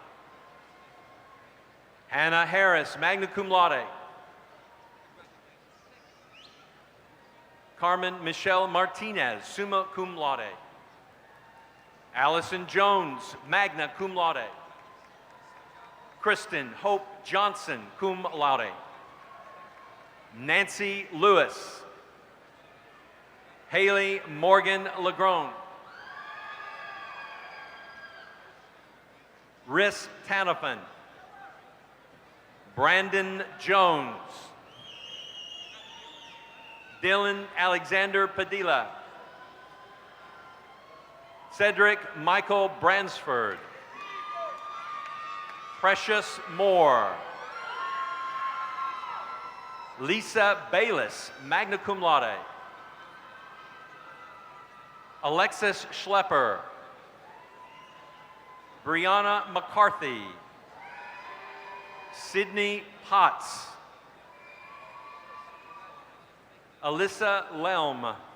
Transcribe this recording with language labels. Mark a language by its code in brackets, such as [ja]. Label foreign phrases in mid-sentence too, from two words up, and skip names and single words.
[la] Hannah Harris, magna cum laude. [en] Carmen Michelle Martinez, [la] summa cum laude. Allison Jones, magna cum laude. [en] Kristen Hope Johnson, [la] cum laude. [en] Nancy Lewis. Haley Morgan Legrone. Riss Tanafan. Brandon Jones. Dylan Alexander Padilla. Cedric Michael Bransford. Precious Moore. [la] Lisa Bayless, magna cum laude. [en] Alexis Schlepper. Brianna McCarthy. Sydney Potts. Alyssa Lelm.